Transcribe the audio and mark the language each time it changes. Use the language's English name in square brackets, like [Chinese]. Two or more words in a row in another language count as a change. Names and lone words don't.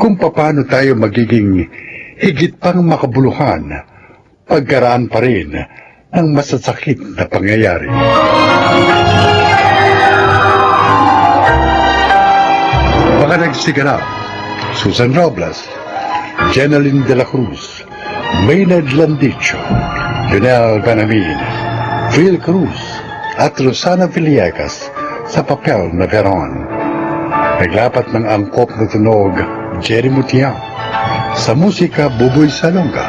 [Filipino] Kung paano tayo magiging higit pang makabuluhan pagkaraan pa rin ng masasakit na pangyayari. Mga nagsiganap, Susan Robles, Jeneline de la Cruz, Maynard Landicho, Lionel Banamin, Phil Cruz, at Rosana Villegas sa papel na Veron. Naglapat ng angkop na tunog, Jerry Mutiao, sa musika, Buboy Salonga.